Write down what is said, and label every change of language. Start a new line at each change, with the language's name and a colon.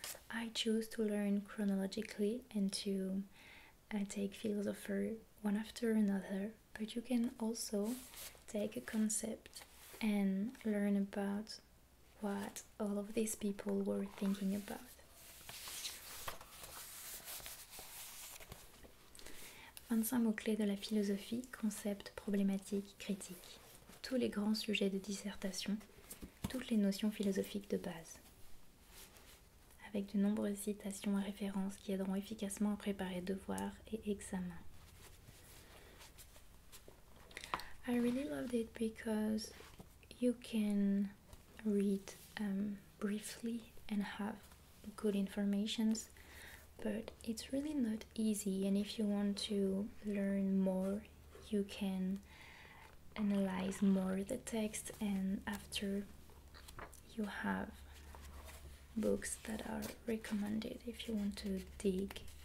English: I choose to learn chronologically and to take philosopher one after another, but you can also take a concept and learn about what all of these people were thinking about.
French: « 25 mots-clés de la philosophie, concepts, problématiques, critiques. Tous les grands sujets de dissertation, toutes les notions philosophiques de base. » Avec de nombreuses citations et références qui aideront efficacement à préparer devoirs et examens.
English: I really loved it because you can read briefly and have good informations, but it's really not easy, and if you want to learn more you can analyze more the text, and after you have books that are recommended if you want to dig.